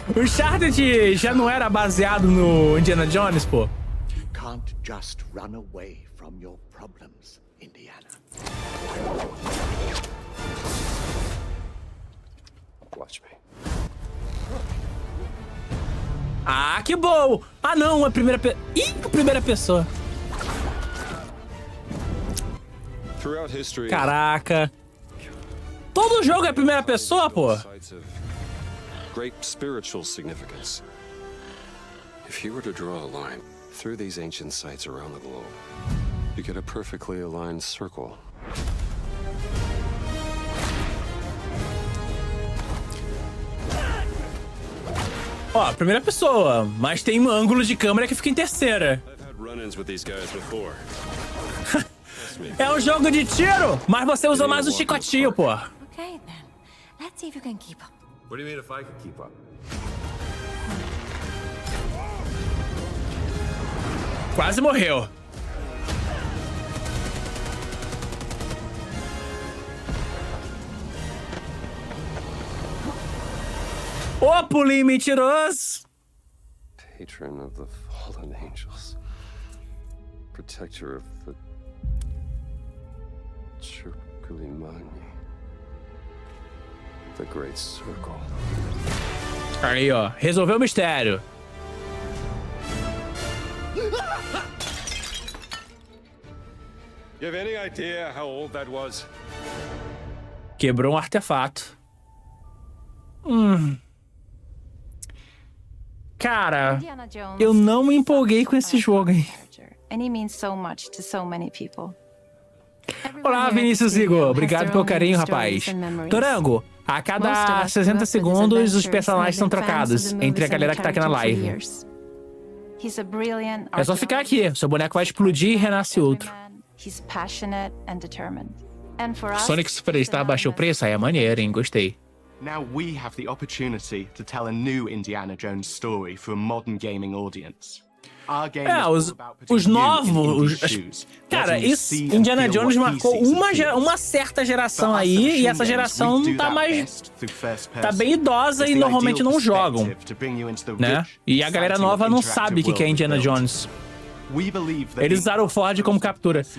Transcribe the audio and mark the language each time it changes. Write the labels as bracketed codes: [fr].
[pt] Uncharted já não era baseado no Indiana Jones, pô. [en] You can't just run away from your problems, Indiana. Watch me. [pt] Ah, que bom! Ah, não, é primeira pessoa. Ih, primeira pessoa. [en] Throughout history. [pt] Caraca. Todo jogo é primeira pessoa, pô. [en] Great spiritual significance. If you were to draw a line through these ancient sites around the globe, you get a perfectly aligned circle. [pt] Ó, primeira pessoa, mas tem um ângulo de câmera que fica em terceira. É um jogo de tiro, mas você usa mais o chicotinho, pô. [en] Okay, then. Let's see if you can keep up. What do you mean if I could keep up? [pt] Quase morreu. Ô, pulinho mentiroso! [en] Patron of the fallen angels. Protector of the Chirkulimani. The Great Circle. [pt] Aí, ó. Resolveu o mistério. [en] You have any idea how old that was? [pt] Quebrou um artefato. Cara, eu não me empolguei com esse jogo, hein? [en] And he means so much to so many people. [pt] Olá, Vinícius Igor. Obrigado pelo carinho, rapaz. Torango, a cada 60 segundos os personagens são trocados entre a galera que tá aqui na live. É só ficar aqui, seu boneco vai explodir e renasce outro. Sonic Superstar baixou o preço, aí é maneiro, hein? Gostei. [en] Now we have the opportunity to tell a new Indiana Jones story for a modern gaming audience. Our game [pt] os novos... Cara, isso, Indiana Jones marcou uma certa geração aí, e essa geração tá bem idosa e normalmente não jogam, né? E a galera nova não sabe o que é Indiana Jones. Eles usaram o Ford como captura.